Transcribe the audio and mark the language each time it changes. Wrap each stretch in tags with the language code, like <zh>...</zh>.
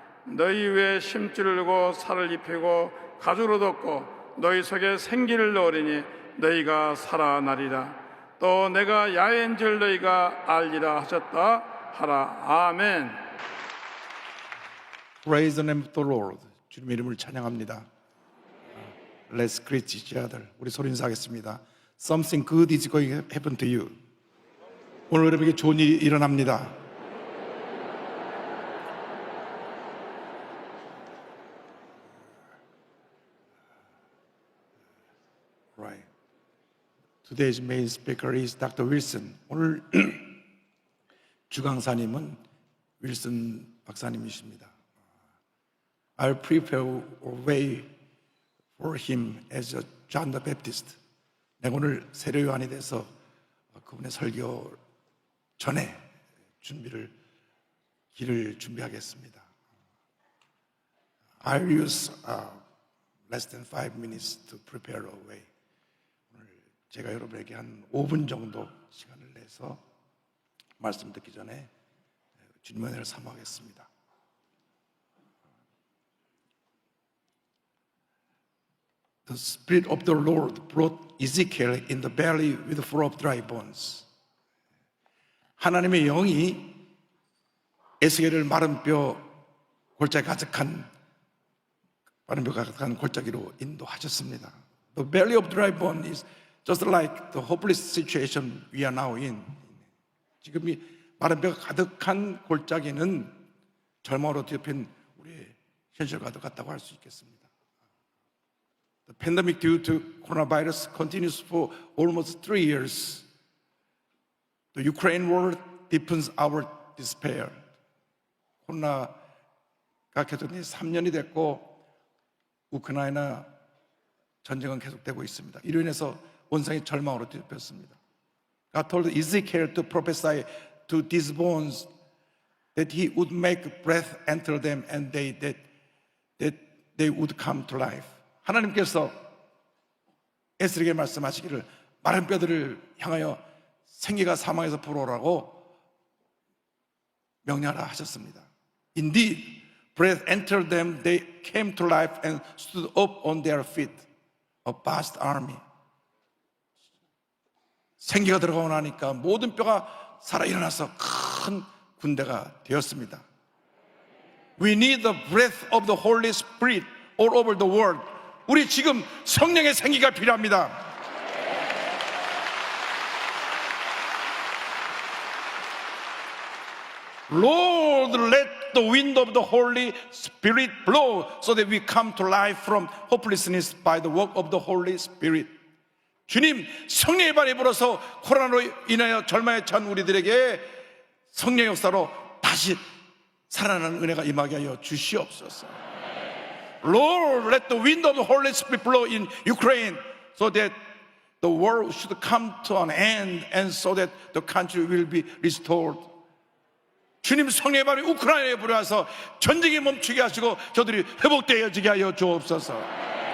<ko>너희 위에 심줄을 두고 살을 입히고 가죽으로 덮고 너희 속에 생기를 넣으리니 너희가 살아나리라. 또 내가 야훼인 줄 너희가 알리라 하셨다 하라. 아멘.</ko> <en>Praise the name of the Lord.</en> <ko>주님 이름을 찬양합니다.</ko> <en>Let's greet each other.</en> <ko>우리 소리 인사하겠습니다.</ko> <en>Something good is going to happen to you.</en> <ko>오늘 여러분에게 좋은 일이 일어납니다.</ko> <en>Right. Today's main speaker is Dr. Wilson.</en> <ko>오늘 주강사님은 윌슨 박사님이십니다.</ko> <en>I'll prepare a way for him as a John the Baptist.</en> <ko>내가 오늘 세례 요한이 돼서 그분의 설교 전에 길을 준비하겠습니다.</ko> <en>I'll use less than 5 minutes to prepare a way.</en> <ko>오늘 제가 여러분에게 한 5분 정도 시간을 내서 말씀 듣기 전에 주님의 은혜를 사모하겠습니다.</ko> <en>The Spirit of the Lord brought Ezekiel in the valley with full of dry bones.</en> <ko>하나님의 영이 에스겔을 마른 뼈 골짜기 가득한 골짜기로 인도하셨습니다.</ko> <en>The valley of dry bones is just like the hopeless situation we are now in.</en> <ko>지금 이 마른 뼈가 가득한 골짜기는 절망으로 뒤엎인 우리의 현실과 같다고 할 수 있겠습니다.</ko> <en>The pandemic due to coronavirus continues for almost 3 years. The Ukraine war deepens our despair.</en> <ko>코로나가 계속된 3년이 됐고 우크라이나 전쟁은 계속되고 있습니다. 이로 인해서 온상이 절망으로 뒤덮였습니다.</ko> <en>God told Ezekiel to prophesy to these bones that he would make breath enter them and that they would come to life.</en> <ko>하나님께서 에스겔에게 말씀하시기를 마른 뼈들을 향하여 생기가 사망에서 불어오라고 명령하라 하셨습니다.</ko> <en>Indeed, breath entered them, they came to life and stood up on their feet, a vast army.</en> <ko>생기가 들어가고 나니까 모든 뼈가 살아 일어나서 큰 군대가 되었습니다.</ko> <en>We need the breath of the Holy Spirit all over the world.</en> <ko>우리 지금 성령의 생기가 필요합니다.</ko> <en>Lord, let the wind of the Holy Spirit blow so that we come to life from hopelessness by the work of the Holy Spirit.</en> <ko>주님, 성령의 발이 불어서 코로나로 인하여 절망에 처한 우리들에게 성령의 역사로 다시 살아나는 은혜가 임하게 하여 주시옵소서.</ko> <en>Lord, let the wind of the Holy Spirit blow in Ukraine so that the world should come to an end and so that the country will be restored.</en> <ko>주님 성령의 발이 우크라이나에 불어와서 전쟁이 멈추게 하시고 저들이 회복되어지게 하여 주옵소서.</ko>